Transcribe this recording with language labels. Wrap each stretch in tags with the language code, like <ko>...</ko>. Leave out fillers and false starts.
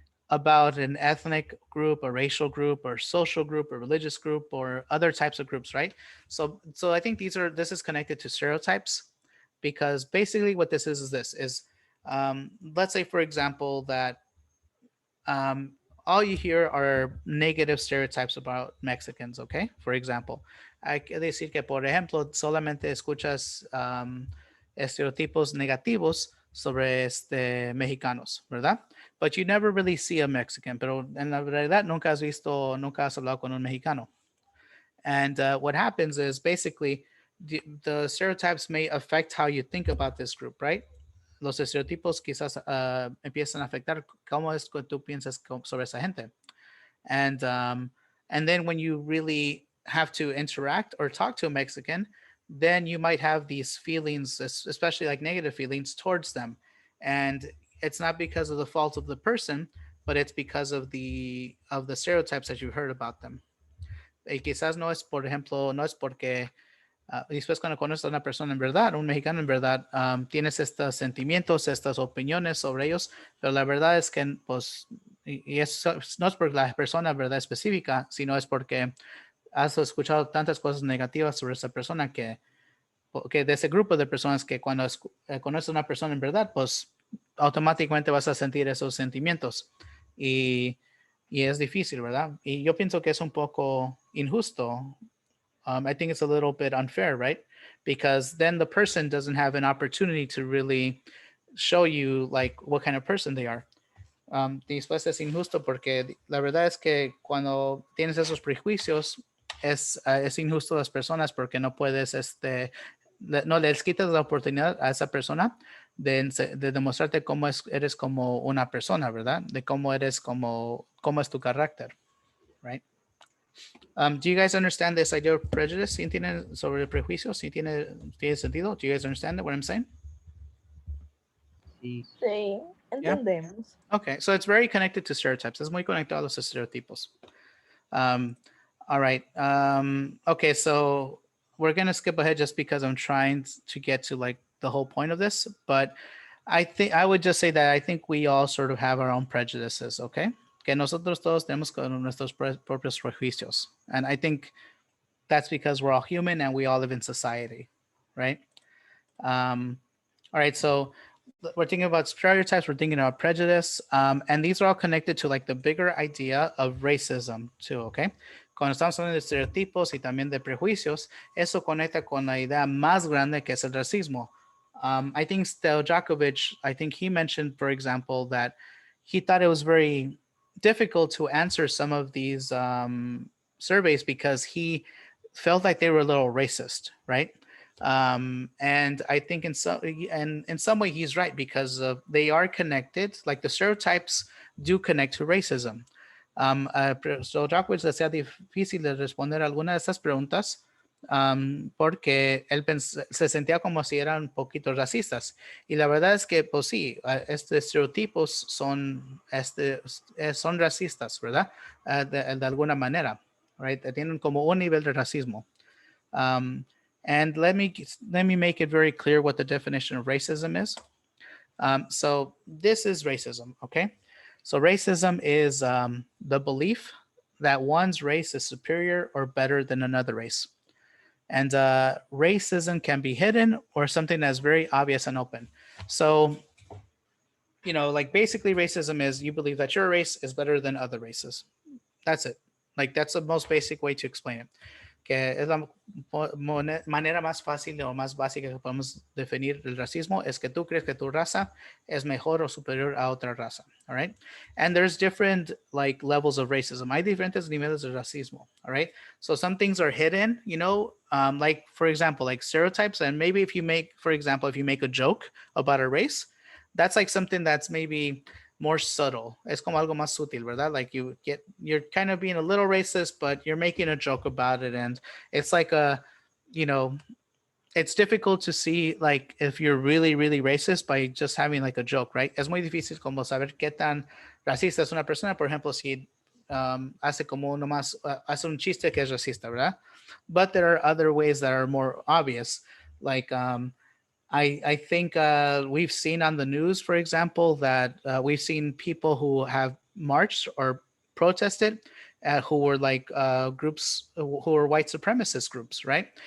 <en>about an ethnic group, a racial group, or social group, or religious group, or other types of groups, right? So I think this is connected to stereotypes, because basically what this is this is, let's say for example that um, all you hear are negative stereotypes about Mexicans, okay?</en> <es>For example, hay que decir que, por ejemplo, solamente escuchas estereotipos negativos sobre mexicanos, ¿verdad?</es> <en>But you never really see a Mexican,</en> <es>pero en la realidad nunca has hablado con un mexicano.</es> <en>And what happens is basically the stereotypes may affect how you think about this group, right?</en> <es>Los estereotipos quizás empiezan a afectar cómo es que tú piensas sobre esa gente.</es> <en>And then when you really have to interact or talk to a Mexican, then you might have these feelings, especially like negative feelings towards them. And it's not because of the fault of the person, but it's because of the stereotypes that you heard about them.</en> <es>Y quizás no es, por ejemplo, no es porque después cuando conoces a una persona en verdad, un mexicano en verdad, tienes estos sentimientos, estas opiniones sobre ellos, pero la verdad es que, pues, y eso no es por la persona verdad específica, sino es porque has escuchado tantas cosas negativas sobre esa persona que de ese grupo de personas que cuando conoces a una persona en verdad, pues automáticamente vas a sentir esos sentimientos. Y, y es difícil, ¿verdad? Y yo pienso que es un poco injusto.</es> <en>I think it's a little bit unfair, right? Because then the person doesn't have an opportunity to really show you like what kind of person they are.</en> <es>Después es injusto porque la verdad es que cuando tienes esos prejuicios es injusto a las personas porque no puedes, no les quitas la oportunidad a esa persona de demostrarte cómo eres como una persona, ¿verdad? De cómo eres cómo es tu carácter, right?</es> <en>Do you guys understand this idea of prejudice?</en> <es>¿Sí entienden sobre el prejuicio? ¿Sí tiene sentido?</es> <en>Do you guys understand what I'm saying?</en> <es>Sí. Sí,</es> <en>Yeah.</en> <es>entendemos.</es> <en>Okay, so it's very connected to stereotypes.</en> <es>Es muy conectado a los estereotipos.</es> <en>All right. Okay, so we're gonna skip ahead just because I'm trying to get to like the whole point of this. But I think I would just say that I think we all sort of have our own prejudices. Okay,</en> <es>que nosotros todos tenemos nuestros propios prejuicios,</es> <en>and I think that's because we're all human and we all live in society, right? All right, so we're thinking about stereotypes, we're thinking about prejudice, and these are all connected to like the bigger idea of racism too, okay?</en> <es>Cuando estamos hablando de estereotipos y también de prejuicios, eso conecta con la idea más grande que es el racismo.</es> <en>I think Stojakovic, I think he mentioned, for example, that he thought it was very difficult to answer some of these surveys because he felt like they were a little racist, right? And I think in some way he's right because they are connected. Like the stereotypes do connect to racism.</en> <es>So Jacques decía difícil de responder alguna de estas preguntas porque él se sentía como si eran un poquito racistas. Y la verdad es que, pues sí, estos estereotipos son racistas, ¿verdad? De alguna manera, right? Tienen como un nivel de racismo.</es> <en>And let me make it very clear what the definition of racism is. So this is racism, okay? So racism is the belief that one's race is superior or better than another race. And racism can be hidden or something that's very obvious and open. So, you know, like basically racism is you believe that your race is better than other races. That's it. Like that's the most basic way to explain it.</en> <es>Que es la manera más fácil o más básica que podemos definir el racismo es que tú crees que tu raza es mejor o superior a otra raza,</es> <en>all right? And there's different like levels of racism.</en> <es>Hay diferentes niveles de racismo,</es> <en>all right? So some things are hidden, you know, like for example, like stereotypes. And maybe if you make, for example, if you make a joke about a race, that's like something that's maybe more subtle.</en> <es>Es como algo más sutil, ¿verdad?</es> <en>Like you're kind of being a little racist, but you're making a joke about it. And it's like you know, it's difficult to see like if you're really, really racist by just having like a joke, right?</en> <es>Es muy difícil como saber qué tan racista es una persona, por ejemplo, si hace como nomás, hace un chiste que es racista, ¿verdad?</es> <en>But there are other ways that are more obvious, like I think we've seen on the news, for example, that we've seen people who have marched or protested, who were like groups who were white supremacist groups, right?</en>